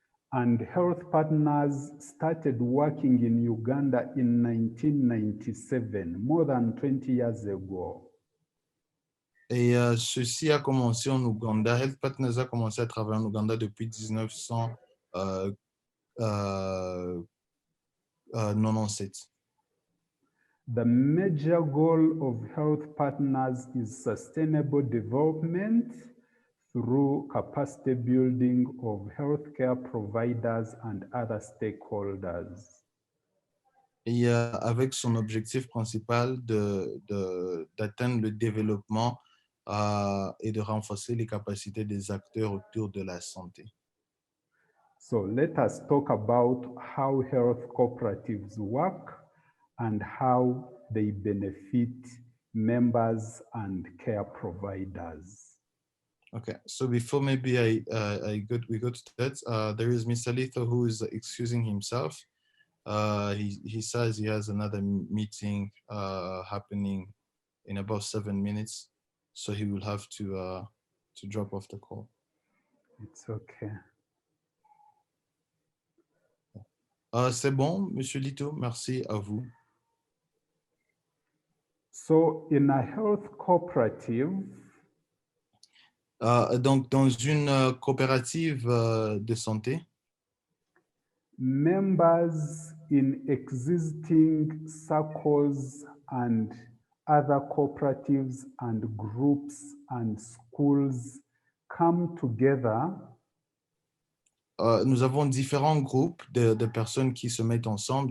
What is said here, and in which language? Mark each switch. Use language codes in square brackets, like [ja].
[en] And Health Partners started working in Uganda in 1997, more than 20 years ago. [fr] Et ceci a commencé en Ouganda. Health Partners a commencé à travailler en Ouganda depuis 1997. [en] The major goal of Health Partners is sustainable development through capacity building of healthcare providers and other stakeholders. [fr] Et avec son objectif principal d'atteindre le développement et de renforcer les capacités des acteurs autour de la santé. [en] So let us talk about how health cooperatives work and how they benefit members and care providers. Okay, so before maybe we go to that, there is Mr. Litho who is excusing himself. He says he has another meeting happening in about 7 minutes, so he will have to drop off the call. It's okay. [fr] C'est bon, Monsieur Lito, merci à vous. [en] So in a health cooperative, [fr] Donc, dans une coopérative de santé, [en] members in existing circles and other cooperatives and groups and schools come together [fr] nous avons différents groupes de personnes qui se mettent ensemble.